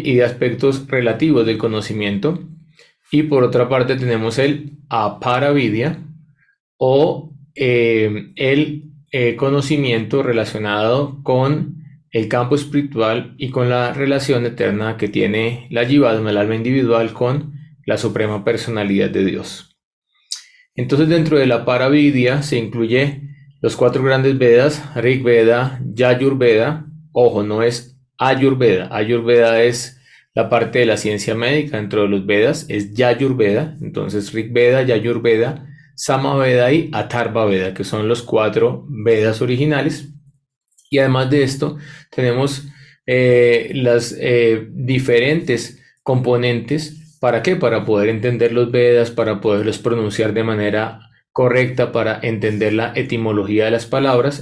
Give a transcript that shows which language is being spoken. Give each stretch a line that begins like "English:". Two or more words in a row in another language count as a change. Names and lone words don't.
Spanish: Y de aspectos relativos del conocimiento. Y por otra parte tenemos el Aparavidya o el conocimiento relacionado con el campo espiritual y con la relación eterna que tiene la Jivatma, el alma individual, con la suprema personalidad de Dios. Entonces dentro de la Paravidya se incluye los cuatro grandes Vedas, Rig Veda, Yajur Veda. Ojo, no es Ayurveda. Ayurveda es la parte de la ciencia médica dentro de los Vedas, es Yajur Veda. Entonces Rig Veda, Yajur Veda, Samaveda y Atharva Veda, que son los cuatro Vedas originales. Y además de esto tenemos las diferentes componentes. ¿Para qué? Para poder entender los Vedas, para poderlos pronunciar de manera correcta, para entender la etimología de las palabras.